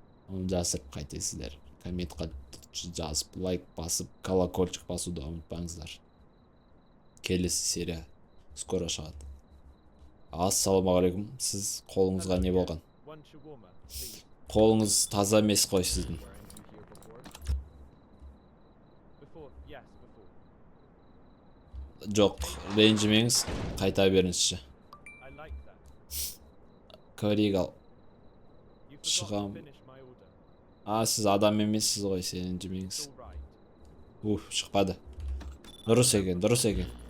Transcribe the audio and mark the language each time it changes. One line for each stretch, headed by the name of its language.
Kazakh: Оны жасырып қайтесіздер. Комментқа жазып, лайк басып, колокольчик басуды ұмытпаңыздар. Келесі серия скоро шығады. Ассалаумағалейкум. Сіз қолыңызға не болған?
English: One shawarma, please.
Kazakh: Қолыңыз таза емес қой сіздің.
English: Weren't you here before? Before, yes, before.
Kazakh: Жоқ, ренжімеңіз, қайта беріңізші.
English: I like that. Коригал. You forgot
Kazakh: Шығам.
English: to finish my order.
Kazakh: Сіз адам емессіз ғой, сен ренжімеңіз.
English: It's all right.
Kazakh: Шықпады. Дұрыс екен.